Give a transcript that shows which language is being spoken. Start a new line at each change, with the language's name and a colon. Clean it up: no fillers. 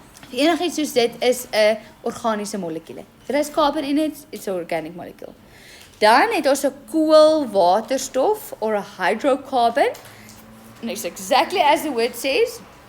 Afrikaans: Enigiets soos dit is 'n organiese molekuule.
English: If it has carbon in it, it's an organic molecule.
Afrikaans: Dan het ons 'n koolwaterstof
English: or a hydrocarbon. And it's exactly as the word says.